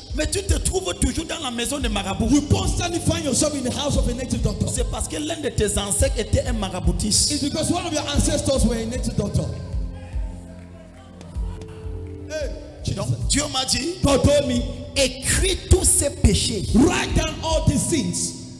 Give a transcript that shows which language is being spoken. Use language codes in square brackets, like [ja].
[fr] Mais tu te trouves toujours dans la maison de marabout. [en] You constantly find yourself in the house of a native doctor. [fr] C'est parce que l'un de tes ancêtres était un maraboutiste. [en] It's because one of your ancestors were a native doctor. Hey, [fr] Donc, Dieu m'a dit, [en] God told me, [fr] écris tous ces péchés. [en] write down all these things.